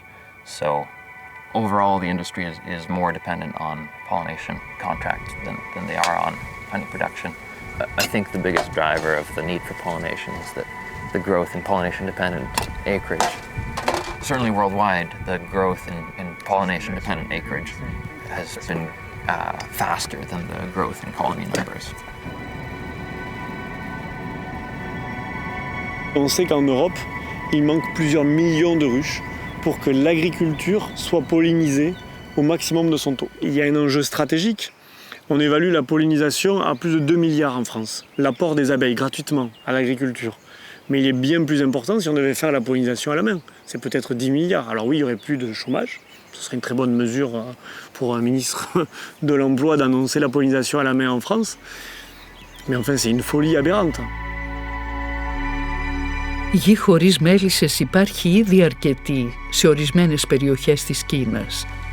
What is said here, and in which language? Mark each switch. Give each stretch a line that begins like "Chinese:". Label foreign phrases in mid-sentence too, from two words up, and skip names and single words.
English: So overall, the industry is more dependent on pollination contracts than they are on honey production. I think the biggest driver of the need for pollination is that the growth in pollination-dependent acreage. Certainly worldwide, the growth in pollination-dependent acreage has been faster than the growth in colony numbers.
French: On sait qu'en Europe, il manque plusieurs millions de ruches pour que l'agriculture soit pollinisée au maximum de son taux. Il y a un enjeu stratégique. On évalue la pollinisation à plus de 2 milliards en France. L'apport des abeilles gratuitement à l'agriculture. Mais il est bien plus important si on devait faire la pollinisation à la main. C'est peut-être 10 milliards. Alors oui, il n'y aurait plus de chômage. Ce serait une très bonne mesure pour un ministre de l'Emploi d'annoncer la pollinisation à la main en France. Mais enfin, c'est une folie aberrante.
Greek: Γη χωρίς μέλισσες υπάρχει ήδη αρκετή σε ορισμένες περιοχές της Κίνας.